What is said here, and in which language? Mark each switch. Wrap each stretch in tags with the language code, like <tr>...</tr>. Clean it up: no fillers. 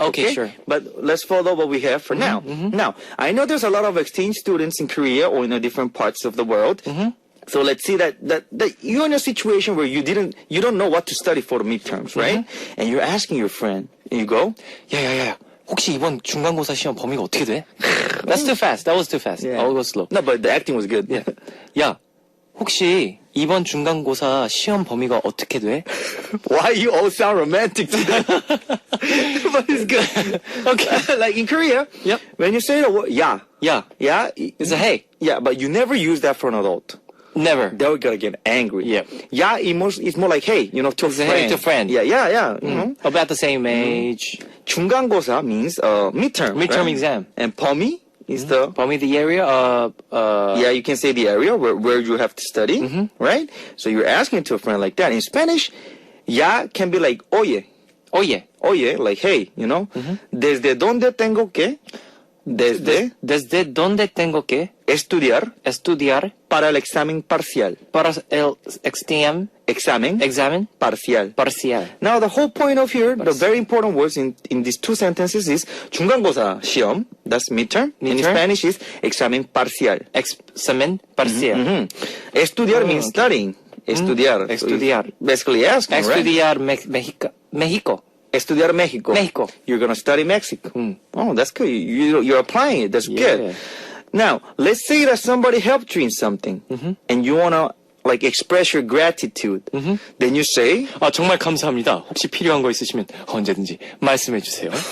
<en>Okay, Okay, sure. But let's follow what we have for now. Now, I know there's a lot of exchange students in Korea or in different parts of the world. So let's see that you're in a situation where you don't know what to study for the midterms, right? And you're asking your friend, and you go,</en> <ko>야야야. 혹시 이번 중간고사 시험 범위가 어떻게 돼?</ko> <en>That's too fast. That was too fast. Yeah. I'll go slow. No, but the acting was good. Yeah.</en> <ko>야, 혹시 이번 중간고사 시험 범위가 어떻게 돼?</ko> <en>Why you all sound romantic today? But it's good. Okay. Like in Korea, Yep. when you say the word yeah, 야, it's a hey. yeah, but you never use that for an adult. Never. They're gonna get angry. Yep. Yeah, it's more like hey, to a It's a friend. hey to a friend. Yeah. You know? About the same age. 중간고사 means midterm. Midterm exam. And 범위 is the 범위 the area. yeah, you can say the area where you have to study, right? So you're asking to a friend like that. In Spanish, ya can be like oye,</en> <es>Oye. oye,</es> <en>like hey,</en> <es>desde donde tengo que Desde donde tengo que estudiar estudiar para el examen parcial. para el examen parcial. parcial.</es> <en>Now, the whole point of here, the very important words in these two sentences is 중간고사 시험, that's midterm. In Midterm. Spanish is examen parcial.</en> <es>Examen parcial.</es> <en>Estudiar means okay. studying. Estudiar. So</en> <es>Estudiar.</es> <en>you're basically asking, right?</en> <es>Estudiar México. Estudiar Mexico. Mexico.</es> <en>You're going to study Mexico. Oh, that's good. You're applying it. That's Yeah. good. Now, let's say that somebody helped you in something and you want to like express your gratitude. Then you say,</en> <ko>아, 정말 감사합니다. 혹시 필요한 거 있으시면 언제든지 말씀해 주세요.</ko>